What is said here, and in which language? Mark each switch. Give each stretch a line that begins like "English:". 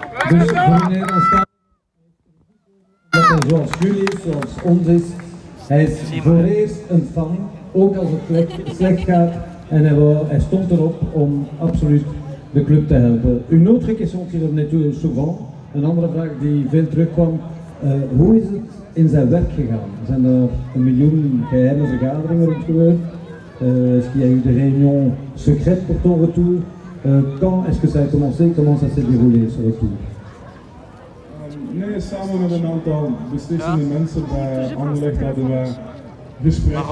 Dutch: Dus voor meneer Ontstaan, dat hij zoals jullie, zoals ons is, hij is voor eerst een fan, ook als het slecht gaat, en hij stond erop om absoluut de club te helpen.
French: Une autre question qui revenait souvent,
Dutch: een andere vraag die veel terugkwam, hoe is het in zijn werk gegaan? Zijn er 1 miljoen geheime vergaderingen rond gebeurd?
French: Est-ce qu'il y a eu des réunions secrètes pour ton retour? Quand est-ce que ça a commencé? Comment ça s'est déroulé ce retour?
Dutch: Nee, samen met een aantal beslissende mensen bij Anderlecht hadden we gesprekken.